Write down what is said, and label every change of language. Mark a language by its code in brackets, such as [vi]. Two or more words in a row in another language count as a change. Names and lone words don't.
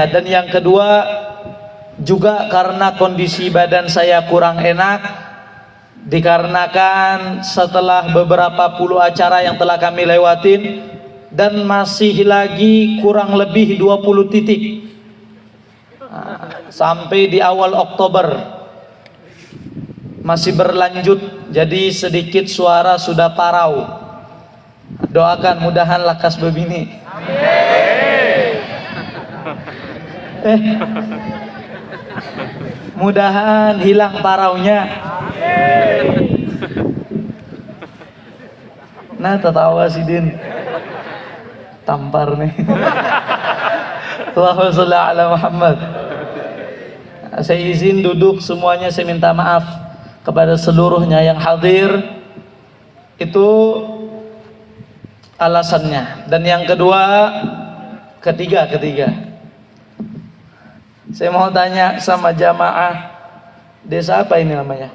[id] Dan yang kedua juga karena kondisi badan saya kurang enak, dikarenakan setelah beberapa puluh acara yang telah kami lewatin dan masih lagi kurang lebih 20 titik sampai di awal Oktober masih berlanjut, jadi sedikit suara sudah parau. [bjn] Doakan mudahan lakas bebini. Mudahan hilang paraunya. Nah, tertawa si Din, tampar nih. [ar] اللهم صل على محمد. [id] Saya izin duduk semuanya, saya minta maaf kepada seluruhnya yang hadir. Itu alasannya. Dan yang kedua, ketiga, saya mau tanya sama jamaah desa apa ini namanya?